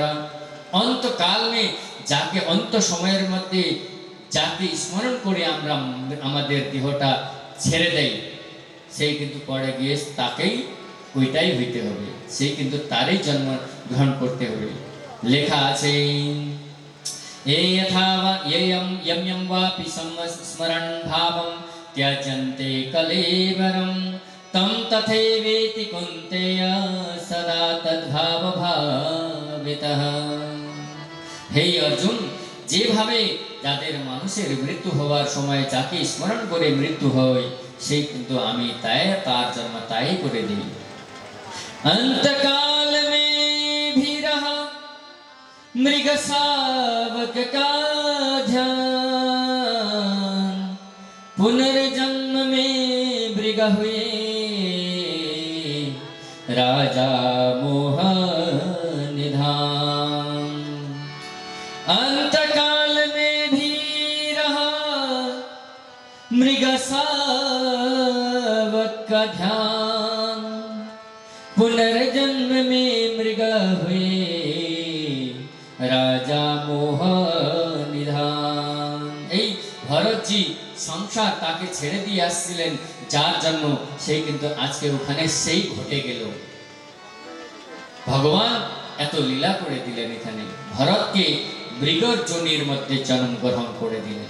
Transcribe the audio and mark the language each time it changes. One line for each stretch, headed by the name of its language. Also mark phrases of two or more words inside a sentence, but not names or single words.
Hindi: अंतकाल में
Bangla: যাকে, অন্ত সময়ের মধ্যে যাকে স্মরণ করে আমরা আমাদের দেহটা ছেড়ে দেই, সেই কিন্তু পরে গিয়ে তাকেই ওইটাই হইতে হবে, সেই কিন্তু তারই জন্ম গ্রহণ করতে হবে। লেখা আছে,
Sanskrit: यम वापि स्मरण भावं त्यजन्ते कलेवरं तम तथैवेति कुन्तेय सदा तद्भाव भावितः। हे अर्जुन,
Bangla: যেভাবে যাদের মানুষের মৃত্যু হওয়ার সময় যাকে স্মরণ করে মৃত্যু হয়, সেই কিন্তু আমি তার জন্ম তাই করে দিই।
Hindi: अंतकाल में भी रहा मृग शावक का ध्यान, पुनर्जन्म में मृग हुए राजा मोह निधान। अंतकाल में भी रहा मृग शावक का ध्यान, पुनर्जन्म में मृग हुए राजा मोह निधान।
Bangla: এই ভরতজি সংসার তাকে ছেড়ে দিয়ে আসছিলেন, যার জন্য সেই কিন্তু আজকে ওখানে সেই ঘটে গেল। ভগবান এত লীলা করে দিলেন, এখানে ভরতকে মৃগর যোনির মধ্যে জন্ম গ্রহণ করে দিলেন।